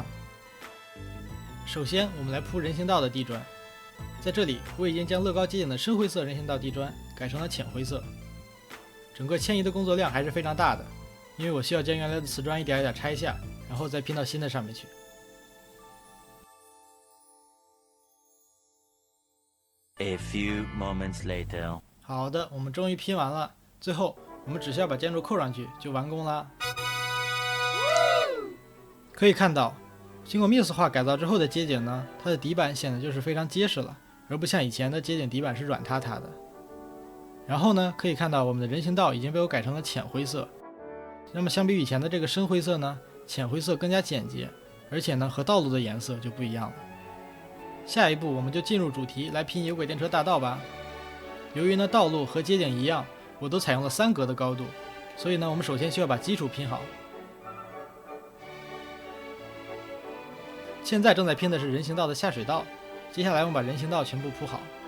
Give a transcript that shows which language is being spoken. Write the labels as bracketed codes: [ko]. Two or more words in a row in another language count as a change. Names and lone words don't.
[zh] 首先，我們來鋪人行道的地磚。在這裡，我已經將樂高街景的深灰色人行道地磚改成了淺灰色。整個遷移的工作量還是非常大的，因為我需要將原來的瓷磚一點一點拆下，然後再拼到新的上面去。 [en] A few moments later. [zh] 好的，我們終於拼完了。最後，我們只需要把建築扣上去就完工了。可以看到，經過 Mills 化改造之後的街景呢，它的底板顯得就是非常結實了，而不像以前的街景底板是軟塌塌的。然後呢，可以看到我們的人行道已經被我改成了淺灰色。那麼相比以前的这個深灰色呢，淺灰色更加簡潔，而且呢和道路的顏色就不一樣了。下一步我們就進入主題來拼有軌電車大道吧。由於呢道路和街景一樣，我都採用了3格的高度，所以呢我們首先需要把基礎拼好。現在正在拼的是人行道的下水道，接下來我們把人行道全部鋪好。